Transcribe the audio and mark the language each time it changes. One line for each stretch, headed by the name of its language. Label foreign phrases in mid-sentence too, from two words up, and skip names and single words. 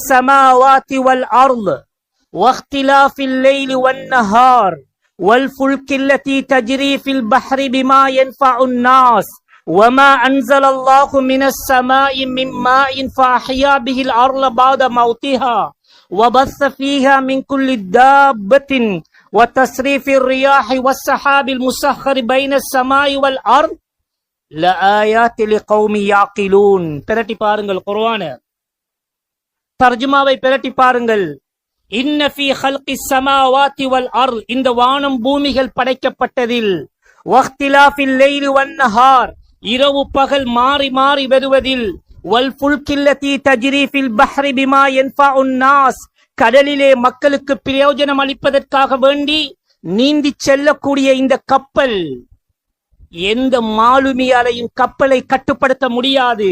Arabic: السماوات والأرض واختلاف الليل والنهار والفلك التي تجري في البحر بما ينفع الناس وما أنزل الله من السماء من ماء فأحيا به الأرض بعد موتها وبث فيها من كل دابة وتصريف الرياح والسحاب المسخر بين السماء والأرض لآيات لقوم يعقلون.
Tamil: பிரட்டி பாருங்கள் குர்ஆன தர்ஜுமாவை பிரட்டி பாருங்கள்.
Arabic: إن في خلق السماوات والأرض,
Tamil: இந்த வானம் பூமிகள் படைக்கப்பட்டதில்,
Arabic: واختلاف الليل والنهار,
Tamil: இரவு பகல் மாறி மாறி வருவதில்,
Arabic: والفلك التي تجري في البحر بما ينفع الناس,
Tamil: கடலிலே மக்களுக்கு பிரயோஜனம் அளிப்பதற்காக வேண்டி நீந்தி செல்லக்கூடிய இந்த கப்பல், எந்த மாலுமியாலையும் கப்பலை கட்டுப்படுத்த முடியாது.